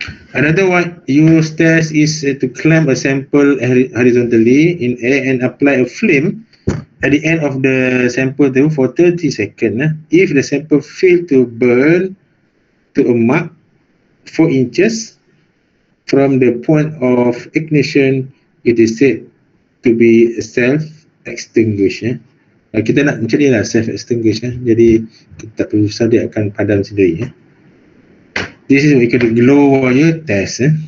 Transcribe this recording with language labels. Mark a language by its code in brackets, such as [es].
[en] Another one used test is to clamp a sample horizontally in air and apply a flame at the end of the sample for 30 seconds. If the sample fail to burn to a mark 4 inches from the point of ignition, it is said to be self-extinguished. [ms] Kita nak macam ni lah, self-extinguished. Jadi kita tak perlu susah, dia akan padam sendiri. [en] This is what we call the glow wire test.